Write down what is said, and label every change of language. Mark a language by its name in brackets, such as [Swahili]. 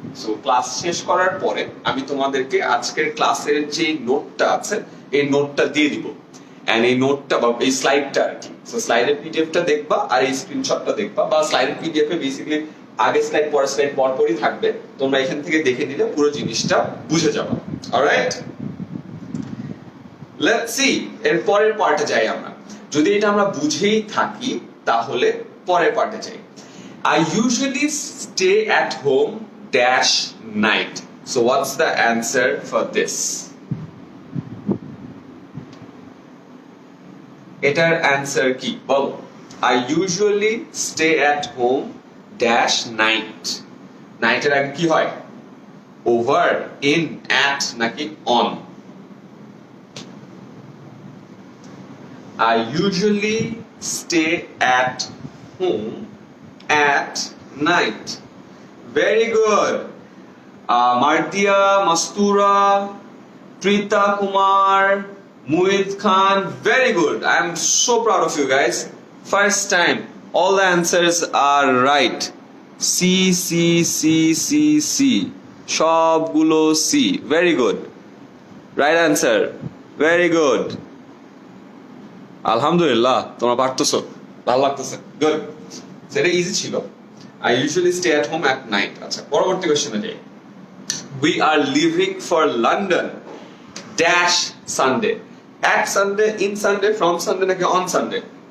[Bangla] So class শেষ করার পরে আমি তোমাদেরকে আজকের ক্লাসের যে নোটটা আছে এই নোটটা দিয়ে দিব, এন্ড এই নোটটা বা এই স্লাইডটা আর কি, সো স্লাইডের পিডিএফটা দেখবা আর এই স্ক্রিনশটটা দেখবা, বা স্লাইডের পিডিএফ এ বেসিক্যালি আগে স্লাইড পরের স্লাইড পরপরই থাকবে, তোমরা এখান থেকে দেখে নিলে পুরো জিনিসটা বুঝে যাবে। অলরাইট, [English] let's see [Bangla] এর পরের পার্টে যাই আমরা। যদি এটা আমরা বুঝেই থাকি তাহলে পরের পার্টে যাই। [English] I usually stay at home dash night. So what's the answer for this? [Bangla] এটার অ্যান্সার কি বলো? [English] I usually stay at home dash night. [Bangla] Night এর আগে কি হয়? [English] over, in, at [Bangla] নাকি [English] on? I usually stay at home at night. Very good. Martia, Mastura, Prita Kumar, Muid Khan, very good. I am so proud of you guys. First time, all the answers are right. C, C, C, C, C. [Bangla] সবগুলো [English] C. Very good. Right answer. Very good. [Bangla] আলহামদুলিল্লাহ, তোমরা পারতেছো, ভালো লাগতেছে, good. সেটা easy ছিল। [English] I usually stay at home at night. [Bangla] আচ্ছা, পরবর্তী কোশ্চেনে যাই। [English] We are leaving for London dash Sunday. At Sunday, in Sunday, from Sunday [Bangla] নাকি [English] on Sunday?